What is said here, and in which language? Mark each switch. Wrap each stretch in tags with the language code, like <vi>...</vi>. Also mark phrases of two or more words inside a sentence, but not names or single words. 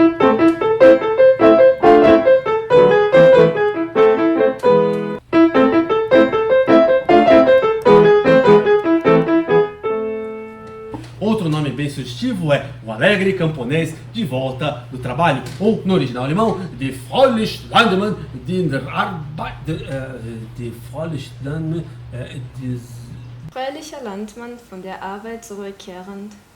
<pt>Outro nome bem sugestivo é O Alegre Camponês de Volta do Trabalho, ou no original alemão,</pt> <de>Die Fröhliche Landmann, die Arbeit, die Fröhliche Landmann, Fröhlicher Landmann, von der Arbeit zurückkehrend.</de>